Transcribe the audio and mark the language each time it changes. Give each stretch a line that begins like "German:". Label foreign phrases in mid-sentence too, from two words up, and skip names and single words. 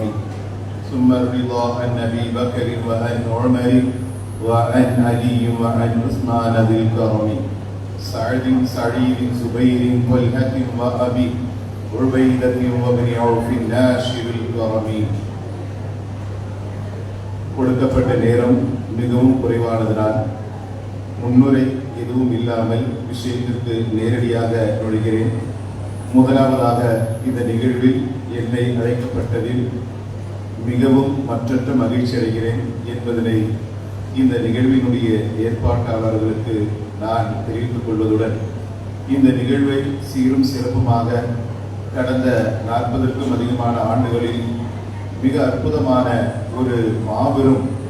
Arabic: ثم الرضا عن أبي بكر وعن عمر وعن علي وعن عثمان ذي الكرم. سعد سعيد زبير طلحة وأبي عبيدة وابن عوف ناشر الكرم.
Tamil: கொடுக்கப்பட்ட நேரம் மிகவும் குறைவானதனால் முன்னுரை எதுவும் இல்லாமல் விஷயத்திற்கு நேரடியாக நுழைகிறேன். முதலாவதாக இந்த நிகழ்வில் என்னை அழைக்கப்பட்டதில் மிகவும் மற்றற்ற மகிழ்ச்சி அடைகிறேன் என்பதனை இந்த நிகழ்வினுடைய ஏற்பாட்டாளர்களுக்கு நான் தெரிவித்துக் கொள்வதுடன் இந்த நிகழ்வை சீரும் சிறப்புமாக கடந்த 40க்கும் அதிகமான ஆண்டுகளில் மிக அற்புதமான ஒரு மாபெரும்